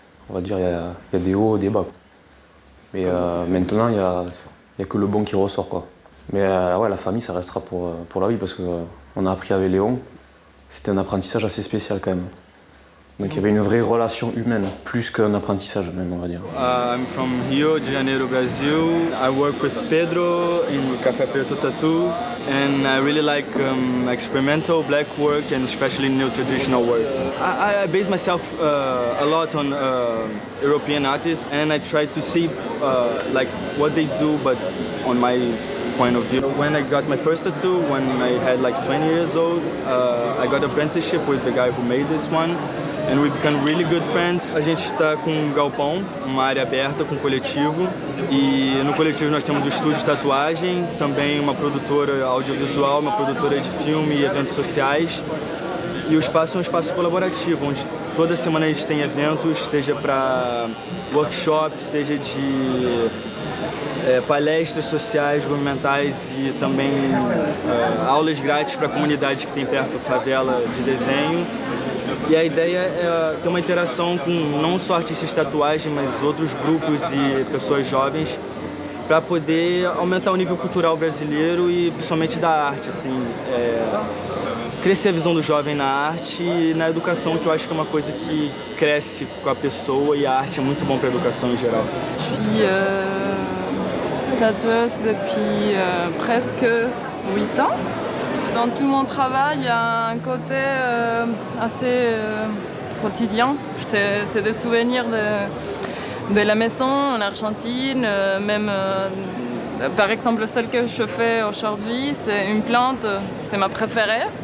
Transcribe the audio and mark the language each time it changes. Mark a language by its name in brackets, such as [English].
[French] On va dire, il y a des hauts, des bas. Mais maintenant, il y a que le bon qui ressort, quoi. Mais ouais, la famille, ça restera pour la vie, parce qu'on a appris avec Léon. C'était un apprentissage assez spécial quand même. Donc il y avait une vraie relation humaine, plus qu'un apprentissage même, on va dire. [English] I'm from Rio de Janeiro, Brazil. I work with Pedro in Café Preto Tattoo, and I really like experimental black work and especially new traditional work. I base myself a lot on European artists, and I try to see like what they do, but on my point of view. When I got my first tattoo, when I had like 20 years old, I got an apprenticeship with the guy who made this one. And we become really good friends. [Portuguese] A gente está com um galpão, uma área aberta com um coletivo. E no coletivo nós temos um estúdio de tatuagem, também uma produtora audiovisual, uma produtora de filme e eventos sociais. E o espaço é um espaço colaborativo, onde toda semana a gente tem eventos, seja para workshops, seja de palestras sociais, governamentais e também aulas grátis para a comunidade que tem perto favela de desenho. E a ideia é ter uma interação com não só artistas de tatuagem, mas outros grupos e pessoas jovens, para poder aumentar o nível cultural brasileiro e principalmente da arte, assim, crescer a visão do jovem na arte e na educação, que eu acho que é uma coisa que cresce com a pessoa e a arte é muito bom para a educação em geral. [French] Je suis tatoueuse depuis presque 8 ans. Dans tout mon travail, il y a un côté assez quotidien. C'est des souvenirs de la maison en Argentine, même par exemple celle que je fais aujourd'hui, c'est une plante, c'est ma préférée.